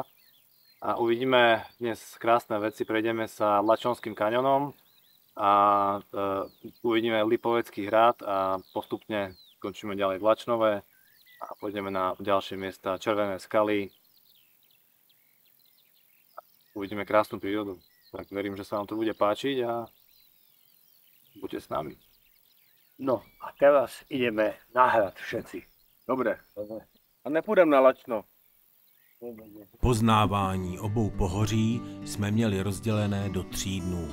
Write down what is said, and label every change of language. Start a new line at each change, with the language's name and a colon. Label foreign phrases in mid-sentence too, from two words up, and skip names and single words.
Slovak: A uvidíme dnes krásne veci, prejdeme sa Lačnovským kaňonom a uvidíme Lipovecký hrad a postupne skončíme ďalej v Lačnove a pôjdeme na ďalšie miesta, Červené skaly. Uvidíme krásnu prírodu. Tak verím, že sa vám to bude páčiť a buďte s nami. No a teraz ideme na hrad všetci. Dobre.
Czech: A nepůjdem na Lačno. Poznávání obou pohoří jsme měli rozdělené do 3 dnů.